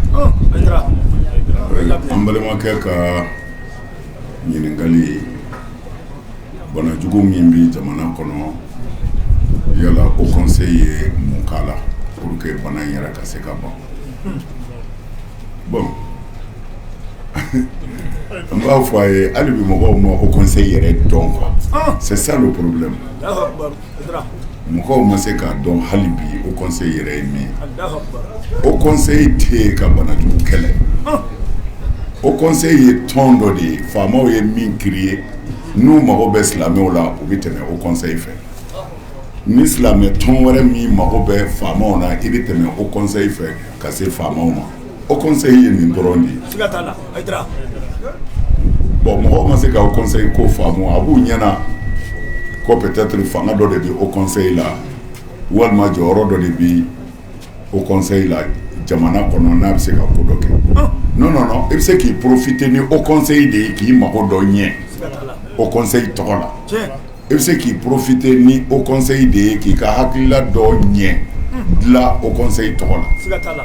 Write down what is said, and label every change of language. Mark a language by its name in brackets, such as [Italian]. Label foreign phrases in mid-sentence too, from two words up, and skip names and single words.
[Bambara] An balimakɛ ka ɲininkali banajugu min bi jamana kɔnɔ, yala o conseil ye mun k'a la [French] pour que [Bambara] bana in yɛrɛ ka se ka ban. Bon an b'a fɔ a ye hali bi mɔgɔw ma o conseil yɛrɛ dɔn quoi, [French] c'est ça le problème. [Bambara] Mɔgɔw ma se k'a dɔn hali bi o conseil yɛrɛ ye min. O conseil tɛ ka banajugu kɛlɛ, o conseil ye tɔn dɔ de ye faamaw ye min créer, n'u mago bɛ silamɛw la u bɛ tɛmɛ o conseil fɛ. Ni silamɛ tɔn wɛrɛ min mago bɛ faamaw na i bɛ tɛmɛ o conseil fɛ ka se faamaw ma. O conseil ye nin dɔrɔn de ye. Bon mɔgɔw ma se ka o conseil ko faamu, a b'u ɲɛna ko peut-être fanga dɔ de bɛ o conseil la walima jɔyɔrɔ dɔ de bɛ o conseil la jamana kɔnɔ n'a bɛ se ka ko dɔ kɛ. [French] Non non non, [Bambara] i bɛ se k'i profiter ni o conseil de ye k'i mago dɔ ɲɛ o conseil tɔgɔ la. I bɛ se k'i profiter ni o conseil de ye k'i ka hakilila dɔ ɲɛ dilan o conseil tɔgɔ la.